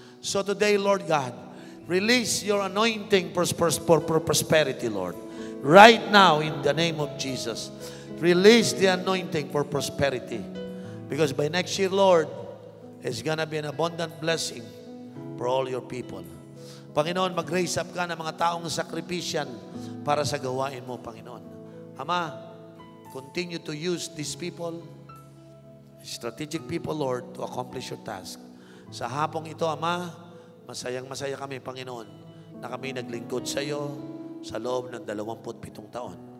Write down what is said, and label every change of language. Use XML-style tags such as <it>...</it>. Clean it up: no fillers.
<en>So today, Lord God, release your anointing for prosperity, Lord. Right now, in the name of Jesus, release the anointing for prosperity. Because by next year, Lord, it's gonna be an abundant blessing for all your people.</en> <tl>Panginoon, mag-raise up ka ng mga taong sakripisyan para sa gawain mo, Panginoon.</tl> <en>Ama, continue to use these people, strategic people, Lord, to accomplish your task.</en> <tl>Sa hapong ito, Ama, masayang-masaya kami, Panginoon, na kami naglingkod sa iyo sa loob ng 27 taon.</tl>